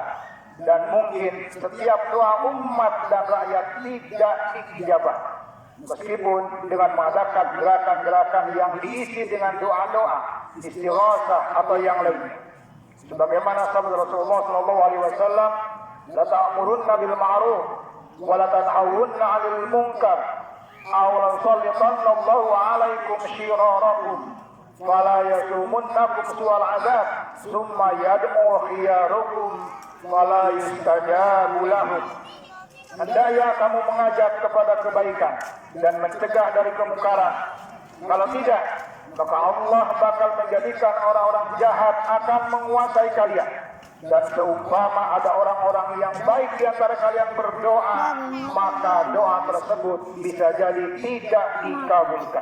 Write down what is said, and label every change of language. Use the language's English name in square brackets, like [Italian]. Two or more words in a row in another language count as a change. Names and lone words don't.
[Indonesian] Dan mungkin setiap doa umat dan rakyat tidak diijabah. Meskipun dengan mengadakan gerakan-gerakan yang diisi dengan doa-doa, istighosah atau yang lainnya. Sebagaimana sabda Rasulullah SAW, [Arabic] "لتأمرن بالمعروف ولتنهون عن المنكر أو ليسلطن الله عليكم شراركم فلا يسومنكم سوء العذاب ثم يدعو خياركم فلا يستجاب لهم." [Indonesian] Hendaknya kamu mengajak kepada kebaikan dan mencegah dari kemungkaran. Kalau tidak, maka Allah bakal menjadikan orang-orang jahat akan menguasai kalian. Dan seumpama ada orang-orang yang baik di antara kalian berdoa, maka doa tersebut bisa jadi tidak dikabulkan.